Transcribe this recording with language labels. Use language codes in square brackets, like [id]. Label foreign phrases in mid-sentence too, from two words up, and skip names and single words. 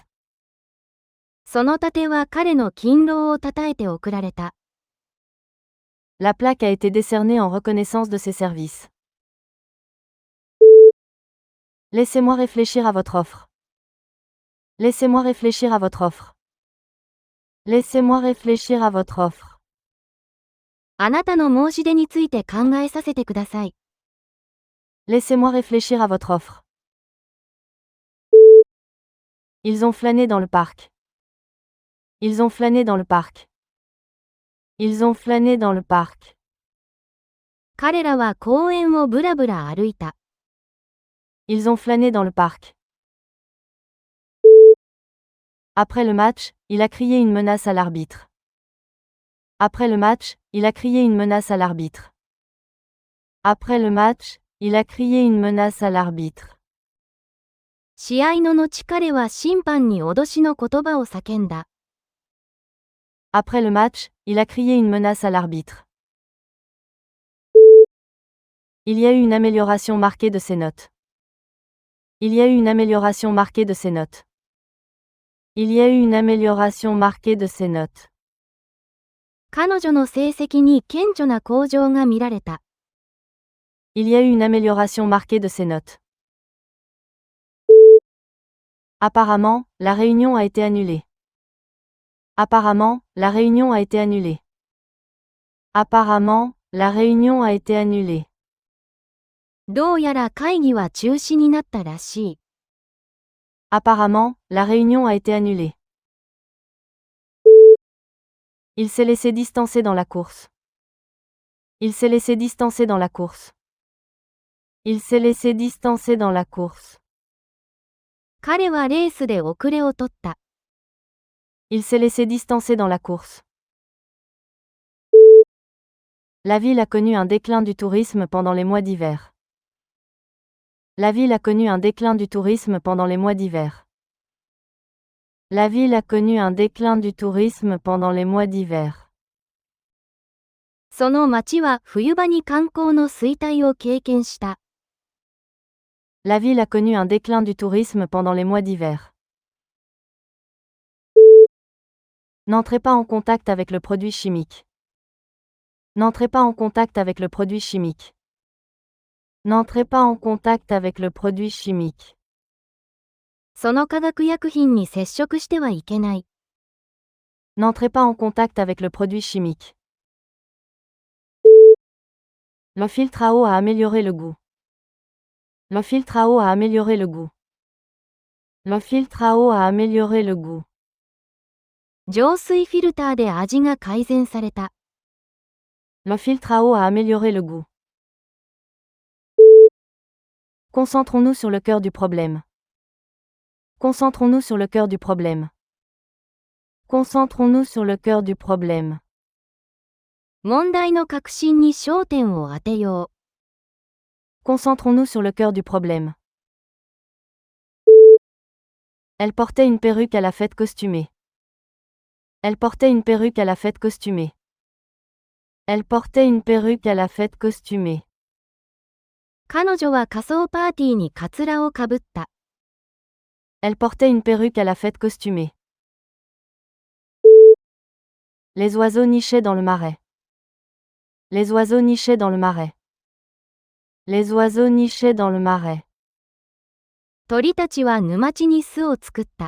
[ja] その盾は彼の勤労をたたえて贈られた。 [fr] La plaque a été décernée en reconnaissance de ses services. Laissez-moi réfléchir à votre offre. Laissez-moi réfléchir à votre offre. Laissez-moi réfléchir à votre offre. [ja] あなたの申し出について考えさせてください。 [fr] Laissez-moi réfléchir à votre offre. Ils ont flâné dans le parc. Ils ont flâné dans le parc. Ils ont flâné dans le parc. [ja] 彼らは公園をぶらぶら歩いた。 [fr] Ils ont flâné dans le parc. Après le match, il a crié une menace à l'arbitre. Après le match, il a crié une menace à l'arbitre. Après le match, il a crié une menace à l'arbitre. [ja] 試合の後彼は審判に脅しの言葉を叫んだ。 [fr] Après le match, il a crié une menace à l'arbitre. Il y a eu une amélioration marquée de ses notes. Il y a eu une amélioration marquée de ses notes. Il y a eu une amélioration marquée de ses notes. [ja] 彼女の成績に顕著な向上が見られた。 [fr] Il y a eu une amélioration marquée de ses notes. Apparemment, la réunion a été annulée. Apparemment, la réunion a été annulée. Apparemment, la réunion a été annulée. [ja] どうやら会議は中止になったらしい。 [fr] Apparemment, la réunion a été annulée. Il s'est laissé distancer dans la course. Il s'est laissé distancer dans la course. Il s'est laissé distancer dans la course. [ja] 彼はレースで遅れを取った。 [fr] Il s'est laissé distancer dans la course. La ville a connu un déclin du tourisme pendant les mois d'hiver. La ville a connu un déclin du tourisme pendant les mois d'hiver. La ville a connu un déclin du tourisme pendant les mois d'hiver. [ja] その町は冬場に観光の衰退を経験した。 [fr] La ville a connu un déclin du tourisme pendant les mois d'hiver. N'entrez pas en contact avec le produit chimique. N'entrez pas en contact avec le produit chimique. N'entrez pas en contact avec le produit chimique. [ja] その化学薬品に接触してはいけない。 [fr] N'entrez pas en contact avec le produit chimique. Le filtre à eau a amélioré le goût. Le filtre à eau a amélioré le goût. Le filtre à eau a amélioré le goût. [ja] 浄水フィルターで味が改善された。 [fr] Le filtre à eau a amélioré le goût. Concentrons-nous sur le cœur du problème. Concentrons-nous sur le cœur du problème. Concentrons-nous sur le cœur du problème. [ja] 問題の核心に焦点を当てよ [fr] Concentrons-nous sur le cœur du problème. Elle portait une perruque à la fête costumée. Elle portait une perruque à la fête costumée. Elle portait une perruque à la fête costumée. う。 [ja] 彼女は仮装パーティーにカツラをかぶった。 [fr] Elle portait une perruque à la fête costumée. Les oiseaux nichaient dans le marais. Les oiseaux nichaient dans le marais. Les oiseaux nichaient dans le marais. [ja] 鳥たちは沼地に巣を作った。